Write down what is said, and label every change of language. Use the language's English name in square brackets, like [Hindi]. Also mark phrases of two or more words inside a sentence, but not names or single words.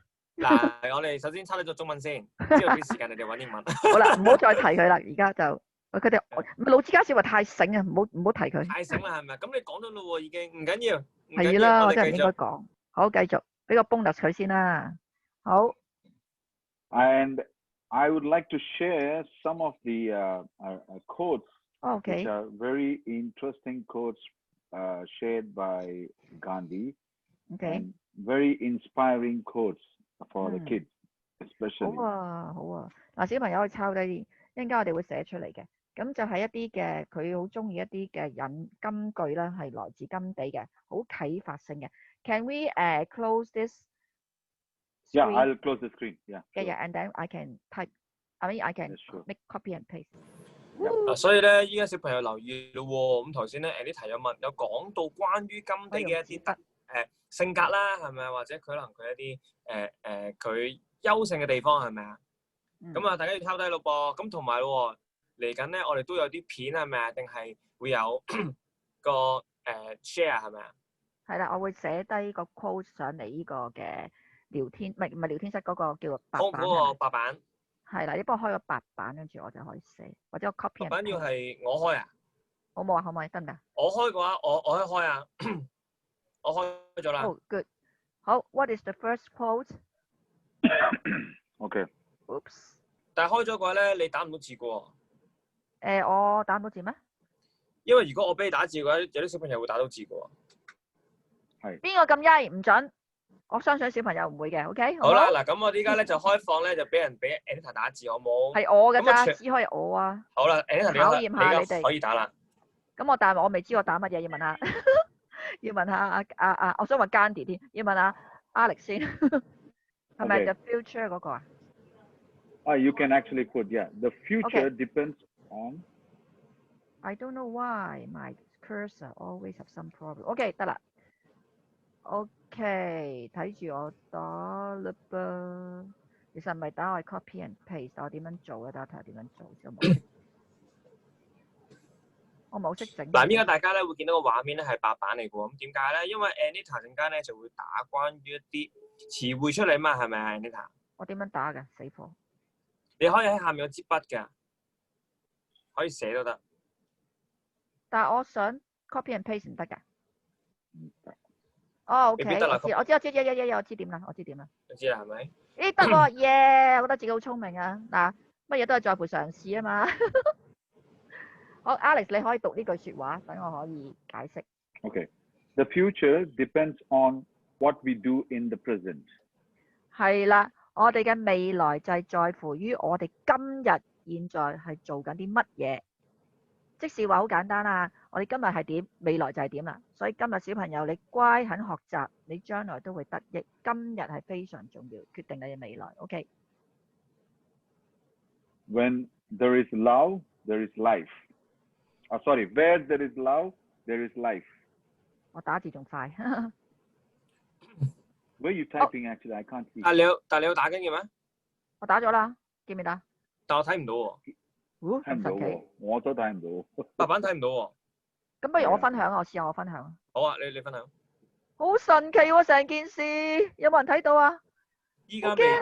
[Cantonese] 嗱，我哋首先抄低咗中文先，之後啲時間你哋揾英文。好啦，唔好再提佢啦，而家就佢哋老之家小話太醒啊，唔好提佢。太醒啦，係咪？咁你講咗咯喎，已經唔緊要。係啦，我真係唔應該講。好，繼續俾個 bonus 佢先啦。好。 [English] And I would like to share some of the quotes, which are very interesting quotes shared by Gandhi, and very inspiring quotes for the kids, especially. [Cantonese] 好啊，好啊。嗱，小朋友可以抄低啲，一陣間我哋會寫出嚟嘅。咁就係一啲嘅，佢好中意一啲嘅金句啦，係來自甘地嘅，好啟發性嘅。 [English] Can we close this? Yeah, I'll close the screen. Yeah. Yeah, and then I can type. I mean, I can make copy and paste. [Cantonese] 所以咧，依家小朋友留意咯喎。咁頭先咧 Anita 有講到關於甘地嘅一啲性格啦，係咪啊？或者佢可能佢一啲佢優勝嘅地方係咪啊？咁啊，大家要抄低咯噃。咁同埋咯，嚟緊咧，我哋都有啲片係咪啊？定係會有個share 係咪啊？係啦，我會寫低個 quote 上嚟呢個嘅聊天，唔係聊天室嗰個叫做白板。嗰個白板。係啦，你幫我開個白板，跟住我就可以寫，或者我 copy。白板要係我開啊？好冇啊？可唔可以得唔得？我開嘅話，我可以開啊。我開咗啦。 [English] Oh, good. 好 ，What is the first quote? Okay. Oops. [Cantonese] 但係開咗嘅話咧，你打唔到字嘅喎。我打唔到字咩？因為如果我俾你打字嘅話，有啲小朋友會打到字嘅喎。係。邊個咁曳？唔準。我相信小朋友唔會嘅 ，OK？好啦，嗱，咁我依家咧就開放咧，就俾 Anita 打字，好冇？係我嘅咋，只可以我啊。好啦 ，Anita 考驗下你哋，可以打啦。咁但係我未知我打乜嘢，要問下，要問下我想問 Gandhi 添，要問下 Alex 先，係咪 [English] The Future [Cantonese] 嗰個啊 [English] ？You can actually put, yeah. The future depends on. I don't know why my cursor always have some problem. [Cantonese] OK， 得啦。OK， 睇住我打啦噃。其實唔係打，我係 [English] copy and paste。 [Cantonese] 我點樣做咧？等我睇下點樣做先。我冇識整。嗱，依家大家咧會見到個畫面咧係白板嚟嘅喎。咁點解咧？因為 Anita 陣間咧就會打關於一啲詞彙出嚟嘛，係咪啊 Anita？我點樣打㗎？死火！你可以喺下面有支筆㗎，可以寫都得。但係我想 [English] copy and paste [Cantonese] 唔得㗎。唔得。哦，OK，未必得啦我知，我知點啦，我知點啦。你知啦係咪？咦，得喎，耶！我覺得自己好聰明啊。嗱，乜嘢都係在乎嘗試啊嘛。好 ，Alex，你可以讀呢句説話，等我可以解釋。 [English] Okay. The future depends on what we do in the present. [Cantonese] 係啦，我哋嘅未來就係在乎於我哋今日現在係做緊啲乜嘢。即是話好簡單啦，我哋今日係點，未來就係點啦。所以今日小朋友你乖肯學習，你將來都會得益。今日係非常重要，決定你嘅未來。OK。 [English] When there is love, there is life. Oh, sorry. Where there is love, there is life. [Cantonese] 我打字仲快。 [English] Where are you typing? Actually, I can't see. [Cantonese] 但你有打緊嘅咩？我打咗啦，見唔見到？但我睇唔到喎。睇唔到喎，我都睇唔到。白板睇唔到喎。咁不如我分享啊，我試下我分享。好啊，你分享。好神奇喎，成件事，有冇人睇到啊？依家未。